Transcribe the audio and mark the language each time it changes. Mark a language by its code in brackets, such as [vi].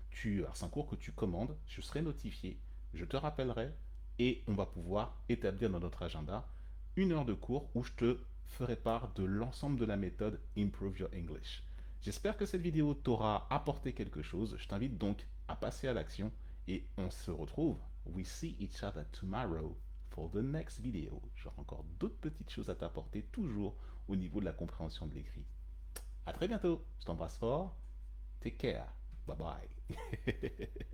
[fr] Alors c'est un cours que tu commandes, je serai notifié, je te rappellerai et on va pouvoir établir dans notre agenda une heure de cours où je te ferai part de l'ensemble de la méthode Improve Your English. J'espère que cette vidéo t'aura apporté quelque chose. Je t'invite donc à passer à l'action et on se retrouve. [en] We see each other tomorrow for the next video. [fr] J'aurai encore d'autres petites choses à t'apporter, toujours au niveau de la compréhension de l'écrit. À très bientôt. Je t'embrasse fort. [en] Take care. Bye bye.